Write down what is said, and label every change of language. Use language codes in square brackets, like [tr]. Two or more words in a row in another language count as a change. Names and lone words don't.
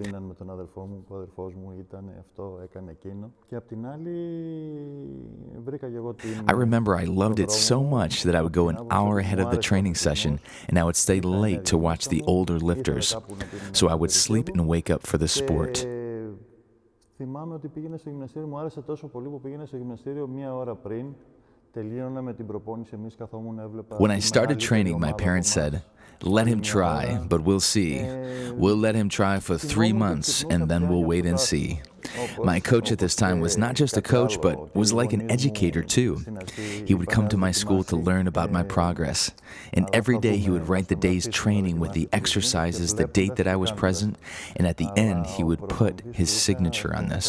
[en] I remember I loved it so much that I would go an hour ahead of the training session, and I would stay late to watch the older lifters. So I would sleep and wake up for the sport. [el] Θυμάμαι ότι πήγαινε στο γυμναστήριο, μου άρεσε τόσο πολύ που πήγαινε στο γυμναστήριο μία ώρα πριν. Τελείωνα με την προπόνηση, εμείς καθόμουν έβλεπα. [en] When I started training, my parents said, "Let him try, but we'll see. We'll let him try for 3 months, and then we'll wait and see." My coach at this time was not just a coach, but was like an educator too. He would come to my school to learn about my progress, and every day he would write the day's training with the exercises, the date that I was present, and at the end he would put his signature on this.